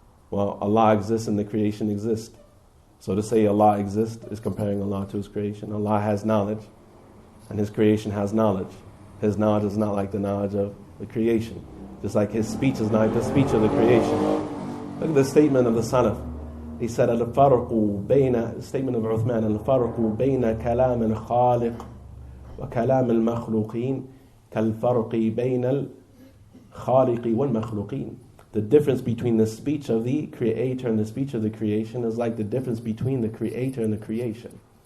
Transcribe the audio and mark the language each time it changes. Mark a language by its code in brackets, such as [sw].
[en] Well, Allah exists and the creation exists. So to say Allah exists is comparing Allah to His creation. Allah has knowledge, and His creation has knowledge. His knowledge is not like the knowledge of the creation. Just like His speech is not like the speech of the creation. Look at the statement of the Salaf. He said, the statement of Uthman, [ar] الفرق بين كلام الخالق وكلام المخلوقين كالفرق بين الخالق والمخلوقين. [en] The difference between the speech of the Creator and the speech of the creation is like the difference between the Creator and the creation.